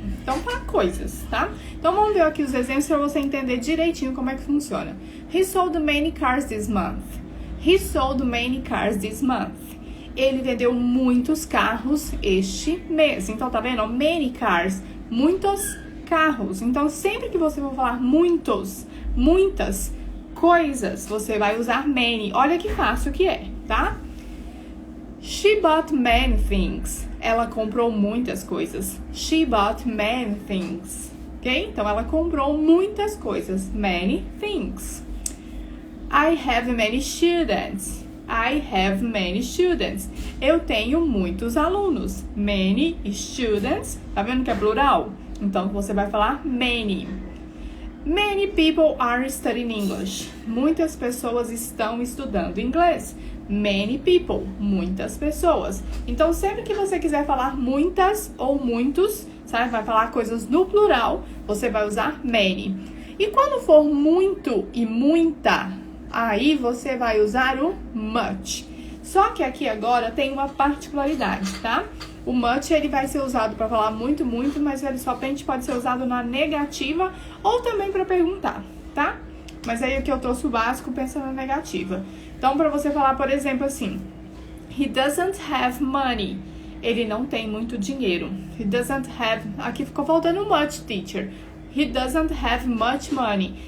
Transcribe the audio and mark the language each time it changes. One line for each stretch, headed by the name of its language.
Portuguese: Então, para coisas, tá? Então, vamos ver aqui os exemplos para você entender direitinho como é que funciona.
English: He sold many cars this month. He sold many cars this month.
Portuguese: Ele vendeu muitos carros este mês. Então, tá vendo?
English: Many cars.
Portuguese: Muitos carros. Então, sempre que você for falar muitos, muitas coisas, você vai usar many. Olha que fácil que é, tá?
English: She bought many things.
Portuguese: Ela comprou muitas coisas.
English: She bought many things.
Portuguese: Ok? Então, ela comprou muitas coisas.
English: Many things. I have many students. I have many students.
Portuguese: Eu tenho muitos alunos.
English: Many students.
Portuguese: Tá vendo que é plural? Então, você vai falar many.
English: Many people are studying English.
Portuguese: Muitas pessoas estão estudando inglês.
English: Many people.
Portuguese: Muitas pessoas. Então, sempre que você quiser falar muitas ou muitos, sabe? Vai falar coisas no plural, você vai usar many. E quando for muito e muita, aí você vai usar o much. Só que aqui agora tem uma particularidade, tá? O much, ele vai ser usado para falar muito, muito, mas ele somente pode ser usado na negativa ou também para perguntar, tá? Mas aí aqui eu trouxe o básico pensando na negativa. Então, para você falar, por exemplo, assim,
English: he doesn't have money.
Portuguese: Ele não tem muito dinheiro.
English: He doesn't have...
Portuguese: Aqui ficou faltando much, teacher.
English: He doesn't have much money.